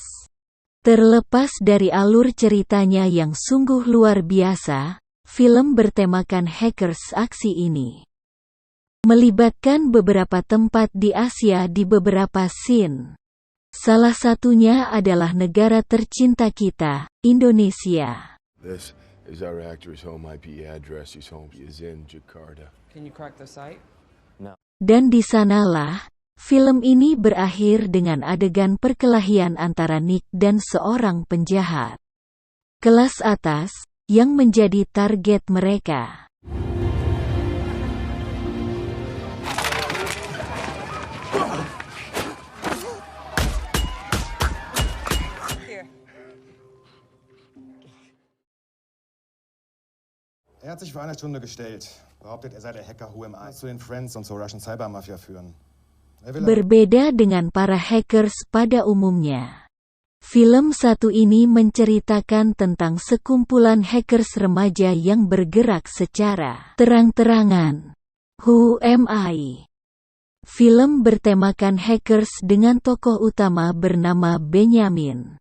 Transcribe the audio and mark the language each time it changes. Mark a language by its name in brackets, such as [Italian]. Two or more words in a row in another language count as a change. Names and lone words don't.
[Indonesian] Terlepas dari alur ceritanya yang sungguh luar biasa, film bertemakan hackers. Aksi ini melibatkan beberapa tempat di Asia di beberapa scene. Salah satunya adalah negara tercinta kita, Indonesia. [English] This is our actor's home IP address. His home is in Jakarta. Can you crack the site? [Indonesian] Dan di sanalah, film ini berakhir dengan adegan perkelahian antara Nick dan seorang penjahat kelas atas, yang menjadi target mereka. [German] Er hat sich vor einer Stunde gestellt. Behauptet, er sei der Hacker Who Am I zu den Friends und zur [English] Russian Cybermafia [German] führen. [Indonesian] Berbeda dengan para hackers pada umumnya. Film satu ini menceritakan tentang sekumpulan hackers remaja yang bergerak secara terang-terangan. Who Am I? Film bertemakan hackers dengan tokoh utama bernama Benjamin.